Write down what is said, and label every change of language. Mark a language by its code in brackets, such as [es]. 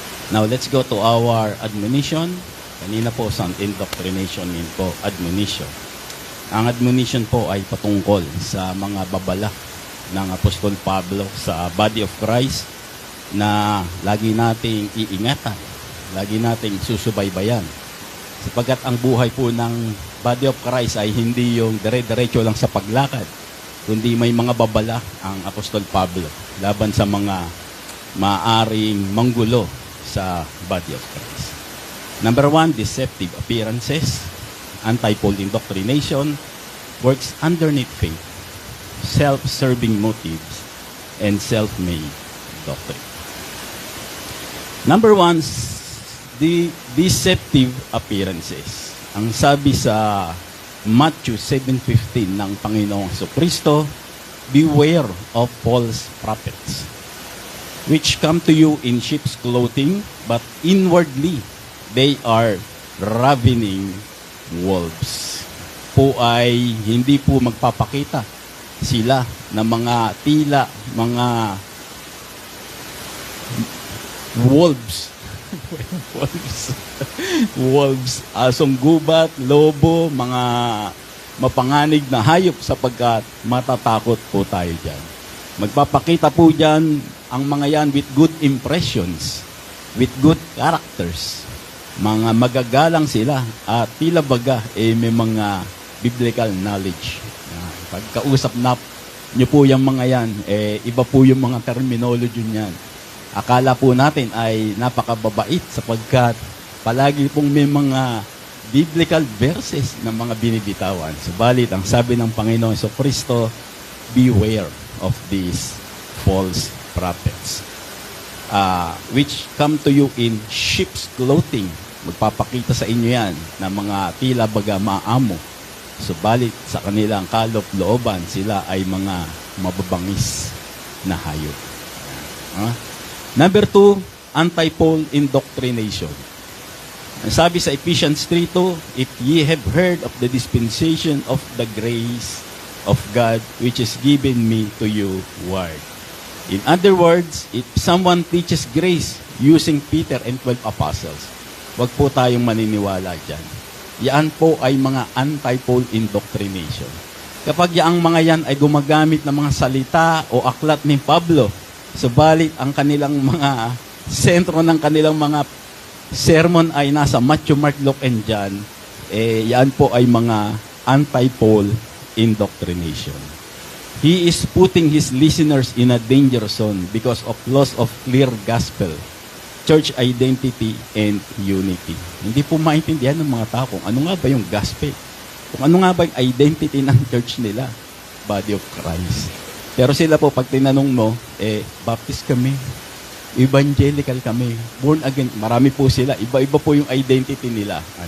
[en] Now, let's go to our admonition. [tl] Kanina po, [en] sound indoctrination, [tl] yun po, admonition. Ang admonition po ay patungkol sa mga babala ng Apostol Pablo sa body of Christ na lagi nating iingatan, lagi nating susubaybayan. Sapagkat ang buhay po ng body of Christ ay hindi yung dire-diretso lang sa paglakad, kundi may mga babala ang Apostol Pablo laban sa mga maaring manggulo sa body of Christ. [en] Number 1, deceptive appearances, anti-Paul indoctrination, works underneath faith, self-serving motives, and self-made doctrine. Number 1, the deceptive appearances. [tl] Ang sabi sa Matthew 7:15 ng Panginoong Jesucristo, [en] beware of false prophets, which come to you in sheep's clothing, but inwardly they are ravening wolves. [tl] Po ay hindi po magpapakita sila ng mga tila, mga wolves. Wolves, asong gubat, lobo, mga mapanganib na hayop, sapagkat matatakot po tayo dyan. Magpapakita po dyan ang mga yan [en] with good impressions, with good characters. [tl] Mga magagalang sila at tila baga may mga biblical knowledge. Pagkausap na nyo po yung mga yan, iba po yung mga terminology niyan. Akala po natin ay napakababait sapagkat palagi pong may mga biblical verses ng mga binibitawan. Subalit, ang sabi ng Panginoon Kristo, [en] beware of these false prophets, which come to you in sheep's clothing. [tl] Magpapakita sa inyo yan na mga tila baga maamo. Subalit, sa kanilang kaloob-looban, sila ay mga mababangis na hayop. [en] Number 2, anti-Paul indoctrination. [tl] Sabi sa [en] Ephesians 3:2, if ye have heard of the dispensation of the grace of God which is given me to you word. In other words, if someone teaches grace using Peter and 12 apostles, [tl] wag po tayong maniniwala dyan. Yan po ay mga anti-Paul indoctrination. Kapag yaang mga yan ay gumagamit ng mga salita o aklat ni Pablo, subalit ang kanilang mga sentro ng kanilang mga sermon ay nasa Matthew, Mark, Luke, and John, yan po ay mga anti-Paul indoctrination. [en] He is putting his listeners in a danger zone because of loss of clear gospel, church identity, and unity. [tl] Hindi po maintindihan ng mga tao kung ano nga ba yung gospel, kung ano nga ba yung identity ng church nila, body of Christ. Pero sila po, pag tinanong mo, Baptist kami, evangelical kami, born again, marami po sila, iba-iba po yung identity nila.